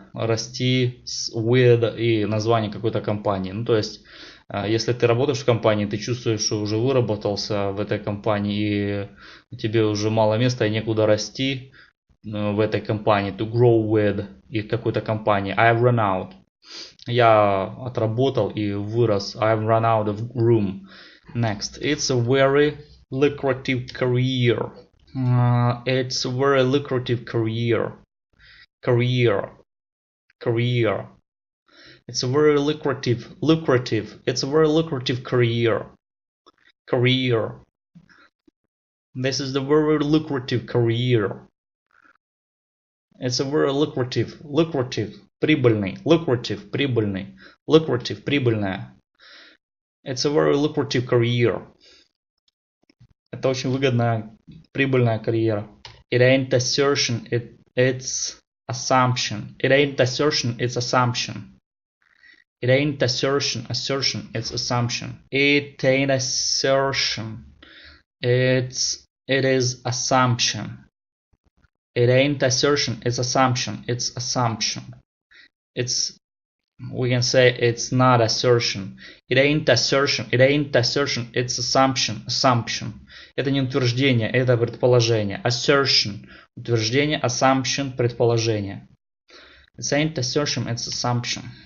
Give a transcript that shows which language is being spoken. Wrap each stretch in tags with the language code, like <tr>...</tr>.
<ru>Расти with и название какой-то компании. Ну, то есть, если ты работаешь в компании, ты чувствуешь, что уже выработался в этой компании, и тебе уже мало места и некуда расти в этой компании.</ru> <en>To grow with</en> <ru>и какой-то компании.</ru> <en>I've run out.</en> <ru>Я отработал и вырос.</ru> <en>I've run out of room. Next. It's a very lucrative career. It's a very lucrative career. Career. It's a very lucrative. It's a very lucrative career. This is the very lucrative career. It's a very lucrative.</en> <ru>Прибыльный.</ru> <en>Lucrative.</en> <ru>Прибыльная.</ru> <en>It's a very lucrative career.</en> <ru>Это очень выгодная, прибыльная карьера.</ru> <en>It ain't assertion, it's assumption. It ain't assertion, it's assumption. It ain't assertion, it's assumption. It ain't assertion, it is assumption. It ain't assertion, it's assumption. We can say it's not assertion. It ain't assertion, it's assumption.</en> <ru>Это не утверждение, это предположение. Assertion – утверждение, assumption – предположение.</ru> <en>It ain't assertion, it's assumption.</en>